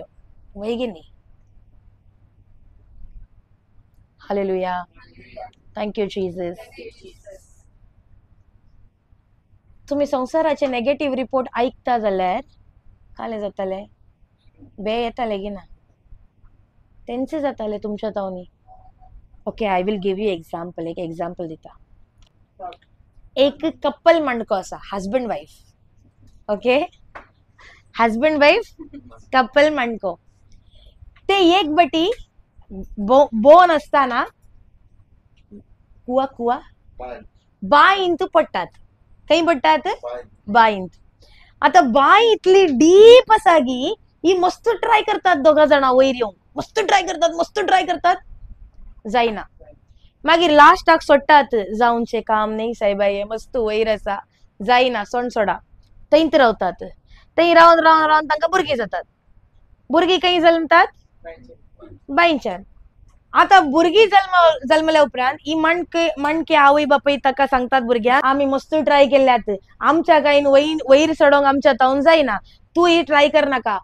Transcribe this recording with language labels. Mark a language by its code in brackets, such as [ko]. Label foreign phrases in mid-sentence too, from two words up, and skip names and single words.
[kok] वय की न्ही? हालेलुया. [en] Thank you Jesus. [kok] तुम्ही संसाराचे [en] negative report [kok] ऐकता जाल्यार काले जाताले? बे येताले की ना? तेंचे जाताले तुमच्या तावनी. [en] OK, I will give you example. [kok] एक एक्झाम्पल दिता. एक कपल मांडको असा, [en] husband wife. [kok] ओके, [en] husband wife [kok] कपल मांडको. ते एक बटी बोन असताना कुवा कुवा बाईंत पडतात. काही पडतात बाईंत. आता बाई इतली डीप असा की ही मस्त ट्राय करतात दोघा जणा वयर येऊन, मस्त ट्राय करतात जाईना. मागीर लास्टाक सोडटात, जाऊनचे काम नाही सायबाई, मस्त वयर आसा जाईना, सोड सोडा. थंयच रावतात. थंय रावन रावन रावन तांकां भुरगीं जातात. भुरगीं खंय जल्मतात? बाईंच्यान. आता भुरगीं जल्मल्या उपरांत ही मणके आवय बापय ताका सांगतात भुरग्याक आमी मस्त ट्राय केल्यात, आमच्या कांय वयर चडोंक आमच्या तावन जायना, तू ही ट्राय कर नाका.